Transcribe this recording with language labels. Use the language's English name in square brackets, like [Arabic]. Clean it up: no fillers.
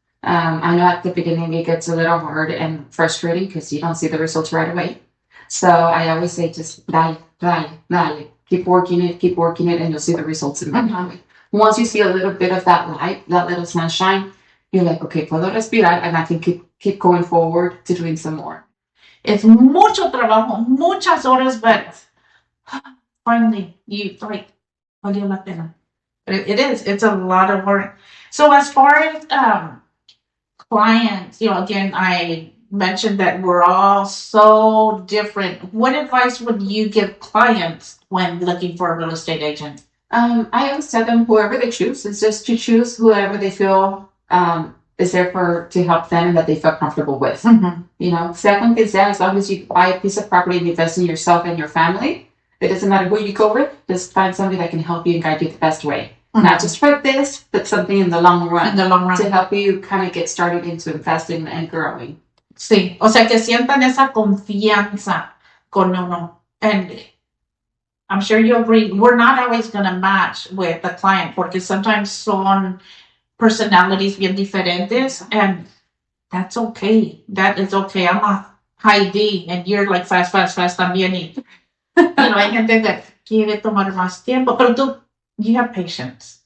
[English] I know at the beginning it gets a little hard and frustrating because you don't see the results right away. So I always say just dale. Keep working it, and you'll see the results in time. Once you see a little bit of that light, that little sunshine, you're like, okay, [Spanish] puedo respirar, [English] and I can keep going forward to doing some more. [Spanish] It's mucho trabajo, muchas horas, [English] but finally, you [Spanish] valió la pena. [English] It is. It's a lot of work. So as far as clients, again, I mentioned that we're all so different. What advice would you give clients when looking for a real estate agent? I always tell them whoever they choose. It's just to choose whoever they feel is there to help them and that they feel comfortable with. Mm-hmm. Second is that as long as you buy a piece of property and invest in yourself and your family, it doesn't matter who you go with, just find somebody that can help you and guide you the best way. Mm-hmm. Not just for this, but something in the long run. To help you kind of get started into investing and growing. [Spanish] Sí, o sea, que sientan esa confianza con uno. [English] And I'm sure you agree, we're not always going to match with the client porque sometimes son personalities [Spanish] bien diferentes, [English] and that's okay. That is okay. I'm a high D and you're like fast también. [Spanish] Hay gente que quiere tomar más tiempo, pero tú, [English] you have patience.